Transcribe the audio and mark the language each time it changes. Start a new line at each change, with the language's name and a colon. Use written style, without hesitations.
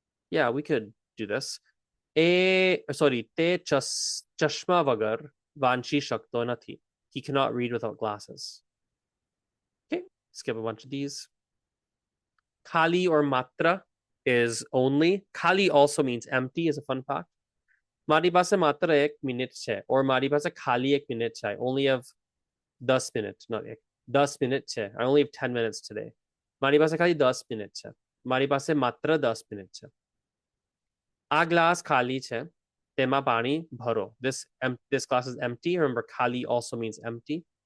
English: Yeah, we could do this.
Gujarati: Te chashma vagar vanchi shakto nathi.
English: He cannot read without glasses. Okay, skip a bunch of these. Kali or matra is only. Kali also means empty, is a fun fact.
Gujarati: Mari પાસે માત્ર 1 minute છે, or મારી પાસે ખાલી 1 minute છે.
English: I only have 10 minutes, not 1.
Gujarati: 10 minute છે.
English: I only have 10 minutes today.
Gujarati: મારી પાસે ખાલી 10 મિનિટ છે. મારી પાસે માત્ર 10 મિનિટ છે. આ ગ્લાસ ખાલી છે. તેમાં પાણી ભરો.
English: This glass is empty. Remember, ખાલી also means empty.